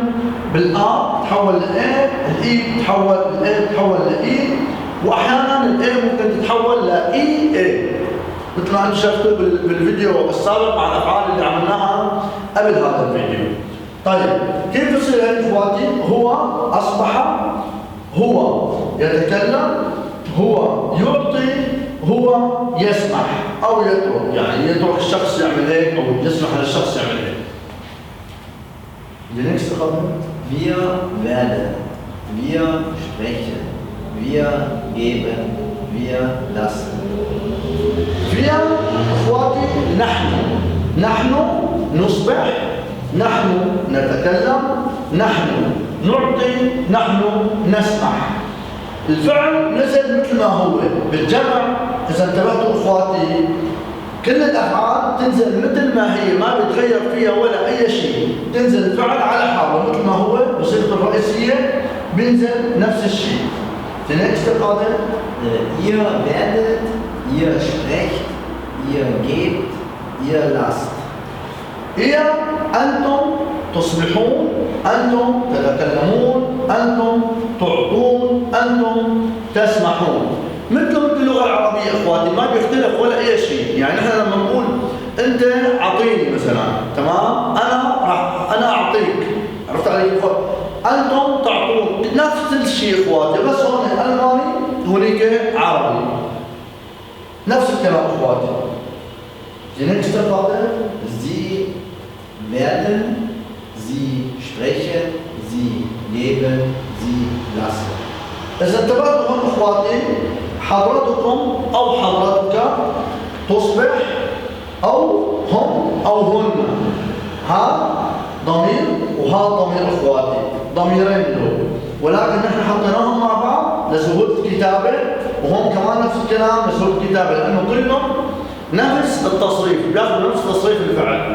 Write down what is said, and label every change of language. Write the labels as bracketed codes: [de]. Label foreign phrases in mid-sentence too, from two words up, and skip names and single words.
[ar] بالآ تحول لإيه، الإي تحول الإيه تحول لإي، وأحيانا الإيه ممكن تتحول لإي إيه، مثل ما انتم شفتوا بالفيديو السابق مع الأفعال اللي عملناها قبل هذا الفيديو. طيب كيف يصير هيك إخواتي؟ هو أصبح، هو يتكلم، هو يعطي، هو يسمح أو يترك، يعني يترك الشخص يعمل هيك أو يسمح للشخص يعمل هيك. [de] Die nächste Frage. Wir werden, wir sprechen, wir geben, wir lassen. [ar] Wir إخواتي نحن نصبح، نحن نتكلم، نحن نعطي، نحن نسمح. الفعل نزل مثل ما هو بالجمع. إذا انتبهتوا إخواتي كل الأفعال تنزل مثل ما هي، ما بيتغير فيها ولا أي شيء، تنزل الفعل على حاله مثل ما هو بصيغته الرئيسية بينزل نفس الشيء. [de] Die nächste Frage. Ihr werdet, ihr sprecht, ihr gebt, ihr lasst. [ar] ihr أنتم تصبحون، أنتم تتكلمون، أنتم تعطون، أنتم تسمحون. مثل اللغة العربية إخواتي ما بيختلف ولا أي شيء. يعني إحنا لما نقول أنت أعطيني مثلا، تمام؟ أنا أعطيك، عرفت علي؟ أنتم تعطون، نفس الشيء إخواتي، بس هون ألماني هونيك عربي. نفس الكلام إخواتي. [de] Die nächste Frage. Sie werden, sie sprechen, sie geben, sie lassen. [ar] إذا انتبهتوا هون إخواتي، حضرتكم أو حضرتك تصبح أو هم أو هن، ها ضمير وها ضمير إخواتي، ضميرين دول، ولكن نحن حطيناهم مع بعض لسهولة الكتابة، وهم كمان نفس الكلام لسهولة الكتابة، لأنه كلهم نفس التصريف، بياخذوا نفس تصريف الفعل.